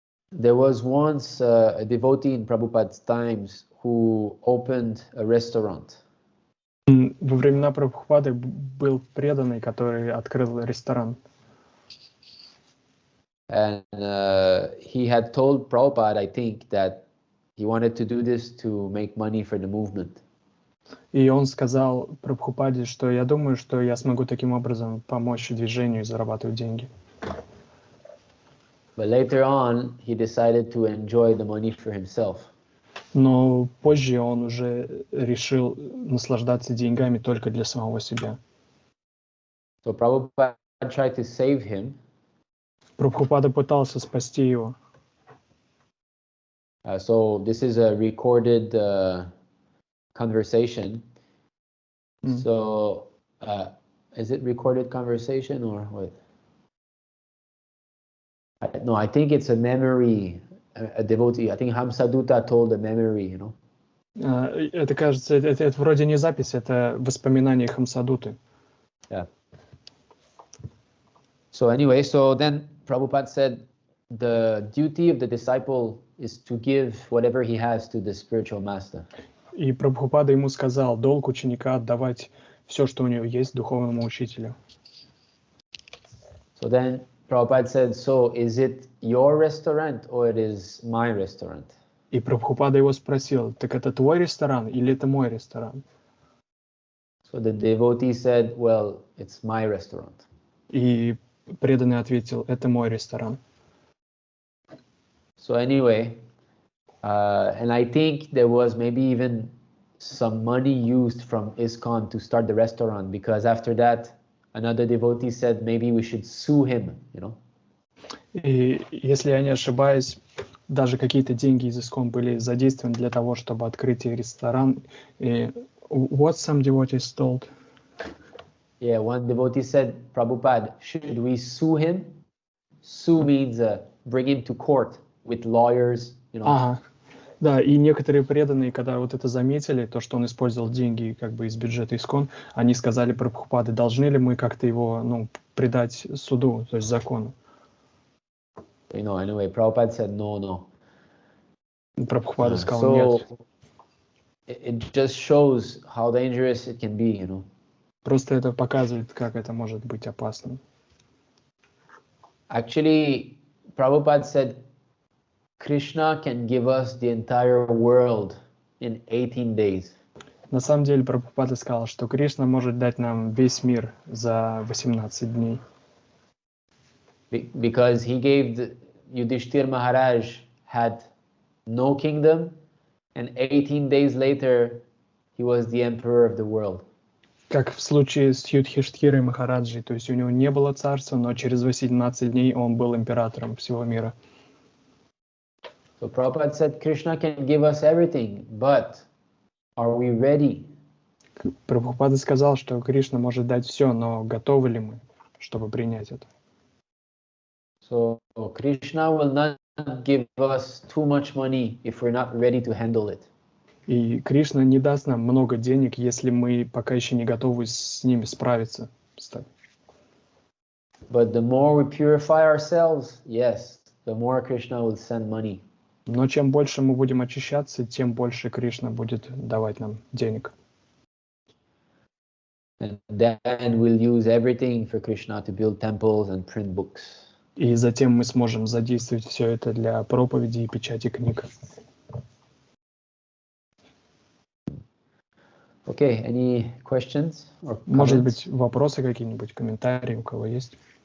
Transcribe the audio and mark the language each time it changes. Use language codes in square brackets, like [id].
[en] There was once a devotee in Prabhupada's times who opened a restaurant. [ru] Во времена Прабхупады был преданный, который открыл ресторан. [en] And he had told Prabhupada, I think, that he wanted to do this to make money for the movement. [ru] И он сказал Прабхупаде, что я думаю, что я смогу таким образом помочь движению и зарабатывать деньги. [en] But later on, he decided to enjoy the money for himself. [ru] Но позже он уже решил наслаждаться деньгами только для самого себя. [en] So Prabhupada tried to save him. [ru] Прабхупада пытался спасти его. [en] So this is a recorded conversation. So is it recorded conversation or what? No, I think it's a memory. A devotee. I think Hamsadutta told a memory, you know. [ru] Это, кажется, это вроде не запись, это воспоминания Хамсадуты. [en] Yeah. So anyway, so then Prabhupada said the duty of the disciple is to give whatever he has to the spiritual master. [ru] И Прабхупада ему сказал, долг ученика отдавать все, что у него есть, духовному учителю. [en] So then Prabhupada said, so is it your restaurant or it is my restaurant? [ru] И Прабхупада его спросил, так это твой ресторан или это мой ресторан? [en] So the devotee said, well, it's my restaurant. [ru] И преданный ответил, это мой ресторан. [en] So anyway, and I think there was maybe even some money used from ISKCON to start the restaurant, because after that, another devotee said maybe we should sue him, you know. [ru] И если я не ошибаюсь, даже какие-то деньги из ISKCON были задействованы для того, чтобы открыть ресторан. И [en] what some devotees told? Yeah, one devotee said, Prabhupada, should we sue him? Sue means bring him to court with lawyers, you know. [ru] Ага. Да, и некоторые преданные, когда вот это заметили, то, что он использовал деньги как бы из бюджета ISKCON, они сказали Прабхупаде, должны ли мы как-то его, предать суду, то есть закону. [en] You know, anyway, Prabhupada said, no. [ru] Прабхупада сказал, нет. [en] So it just shows how dangerous it can be, you know. [ru] Просто это показывает, как это может быть опасным. [en] Actually, Prabhupada said, Krishna can give us the entire world in 18 days. [ru] На самом деле, Прабхупада сказал, что Кришна может дать нам весь мир за 18 дней. [en] Because he gave Yudhishthir Maharaj had no kingdom, and 18 days later, he was the emperor of the world. [ru] Как в случае с Юдхиштхирой Махараджей, то есть у него не было царства, но через 18 дней он был императором всего мира. [en] So Prabhupada said, Krishna can give us everything, but are we ready? [ru] Прабхупада сказал, что Кришна может дать все, но готовы ли мы, чтобы принять это? [en] So Krishna will not give us too much money if we're not ready to handle it. [ru] И Кришна не даст нам много денег, если мы пока еще не готовы с ними справиться. [en] But the more we purify ourselves, yes, the more Krishna will send money. [ru] Но чем больше мы будем очищаться, тем больше Кришна будет давать нам денег. [en] And then we'll use everything for Krishna to build temples and print books. [ru] И затем мы сможем задействовать все это для проповеди и печати книг. [en] Okay, any questions or [ru] Может [en] comments? [ru] быть, вопросы какие-нибудь, комментарии у кого есть?